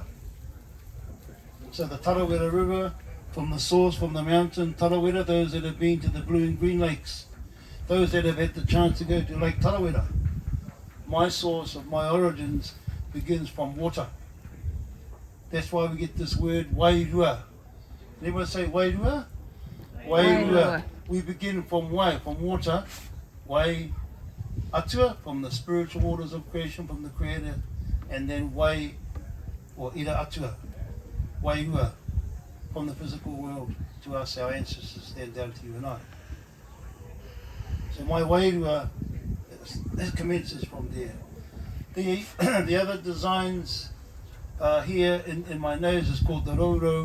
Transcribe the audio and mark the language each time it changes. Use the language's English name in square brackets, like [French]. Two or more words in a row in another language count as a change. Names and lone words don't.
[English] So the Tarawera River, from the source, from the mountain Tarawera, those that have been to the blue and green lakes, those that have had the chance to go to Lake Tarawera, my source of my origins begins from water. That's why we get this word wairua. Anyone say wairua? Wairua. We begin from wai, from water, [Māori] wai atua, [English] from the spiritual waters of creation, from the Creator, and then wai, or [Māori] ira atua, [English] wairua, from the physical world to us, our ancestors, then down to you and I. So my wairua, that commences from there. The other designs here in my nose is called the roro.